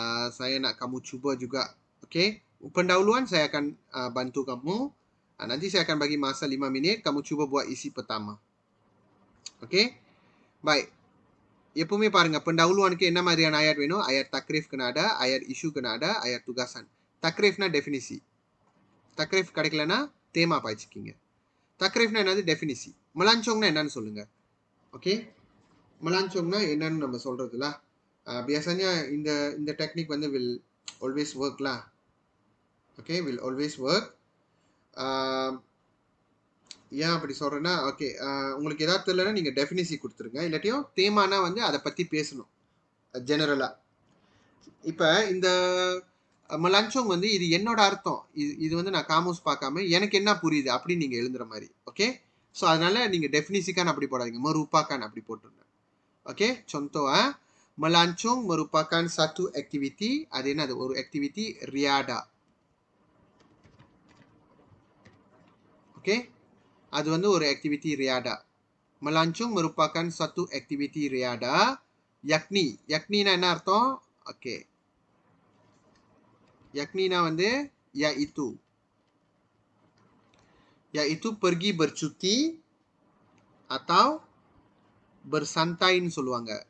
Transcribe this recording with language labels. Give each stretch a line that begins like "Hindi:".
Malay: Saya nak kamu cuba juga. Okay. Pendahuluan saya akan bantu kamu. Nanti saya akan bagi masa 5 minit. Kamu cuba buat isi pertama. Okay. Baik. எப்பவுமே பாருங்க pendahuluanக்கு என்ன மாதிரியான ayat வேணும்? Ayat takrif kena ada, ayat isu kena ada, ayat tugasan. Takrifனா definisi.
Tamil: Takrif கிடைக்கலனா தேமா பாய்ச்சிக்கிங்க. Takrifனா என்னது? definisi. Melancongனா என்னன்னு சொல்லுங்க. Okay? Melancongனா என்னன்னு நம்ம சொல்றதுல.
English: biasanya இந்த technique வந்து will always work lah. Okay, will always work.
Tamil: ஏன் அப்படி சொல்றேன்னா, ஓகே உங்களுக்கு ஏதாவது தெரியலன்னா நீங்கள் டெஃபினிசி கொடுத்துருங்க. இல்லாட்டியும் தேமானா வந்து அதை பற்றி பேசணும் ஜெனரலாக. இப்போ இந்த மலாஞ்சோங் வந்து இது என்னோட அர்த்தம், இது வந்து நான் காமோஸ் பார்க்காம எனக்கு என்ன புரியுது அப்படின்னு நீங்கள் எழுதுற மாதிரி. ஓகே, ஸோ அதனால நீங்கள் டெஃபினிசிக்கான் அப்படி போடாதீங்க, merupakan அப்படி போட்டுருங்க.
Malay: ஓகே, contoh melancong merupakan satu activity.
Tamil: அது என்னது? ஒரு activity riada. ஓகே, அது வந்து ஒரு activity riada.
Malay: Melancong merupakan satu activity riada.
Tamil: Yakni என்ன அர்த்தம்?
Malay: ஓகே, yakniனா வந்து yaitu pergi bercuti atau bersantai ன்னு சொல்லுவாங்க.